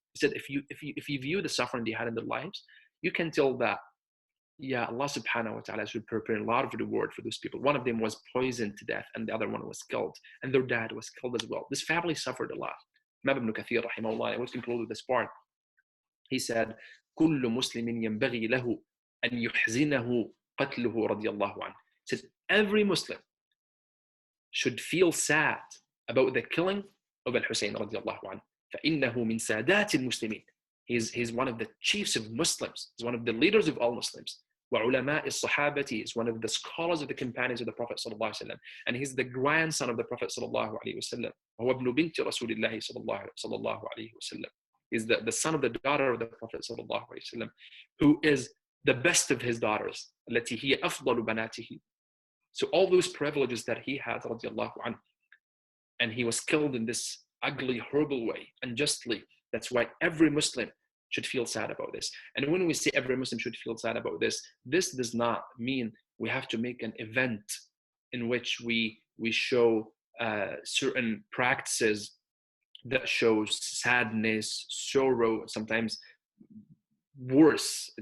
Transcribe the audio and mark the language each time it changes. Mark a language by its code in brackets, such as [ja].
[en] He said, if you view the suffering they had in their lives, you can tell that, yeah, Allah subhanahu wa ta'ala is preparing a lot of reward for those people. One of them was poisoned to death, and the other one was killed, and their dad was killed as well. This family suffered a lot. Imam Ibn Kathir rahimahullah, I will conclude with this part. He said, [ar] كل مسلم ينبغي له أن يحزنه قتله رضي الله عنه. [en] He said, every Muslim should feel sad about the killing of Al-Husayn رضي الله عنه. [ar] فإنه من سادات المسلمين. [en] He's one of the chiefs of Muslims. He's one of the leaders of all Muslims. [ar] وعلماء الصحابة. [en] Is one of the scholars of the companions of the Prophet صلى الله عليه وسلم. And he's the grandson of the Prophet [ar] صلى الله عليه وسلم. وهو ابن بنت رسول الله صلى الله عليه وسلم. [en] He's the son of the daughter of the Prophet sallallahu alaihi wasallam, who is the best of his daughters. [ar] التي هي أفضل بناته. [en] So all those privileges that he had, radiallahu anhu, and he was killed in this ugly, horrible way, unjustly. That's why every Muslim should feel sad about this. And when we say every Muslim should feel sad about this, this does not mean we have to make an event in which we show certain practices that shows sadness, sorrow, sometimes worse.